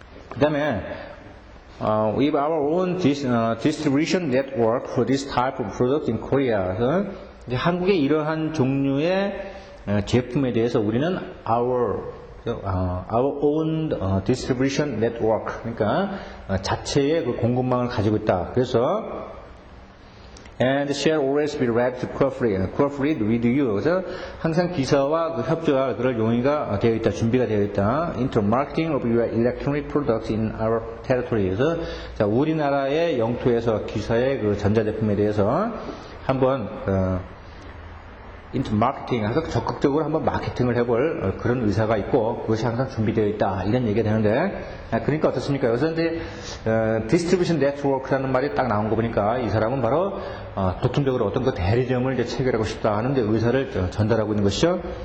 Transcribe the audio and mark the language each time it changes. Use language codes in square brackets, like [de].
[ko] 그 다음에 [en] we have our own distribution network for this type of product in Korea. [ko] 그래서 이제 한국의 이러한 종류의 제품에 대해서 우리는 [en] our own distribution network, [ko] 그러니까 자체의 그 공급망을 가지고 있다. 그래서 [en] and shall always be ready to cooperate with you. [ko] 그래서 항상 기사와 그 협조할 그럴 용의가 되어 있다, 준비가 되어 있다. [en] Into marketing of your electronic products in our territory. [ko] 그래서 자, 우리나라의 영토에서 기사의 그 전자제품에 대해서 한번 [en] into marketing, [ko] 해서 적극적으로 한번 마케팅을 해볼 그런 의사가 있고 그것이 항상 준비되어 있다, 이런 얘기가 되는데, 그러니까 어떻습니까? 여기서 이제 distribution network라는 말이 딱 나온 거 보니까 이 사람은 바로 도통적으로 어떤 그 대리점을 이제 체결하고 싶다 하는 이제 의사를 전달하고 있는 것이죠.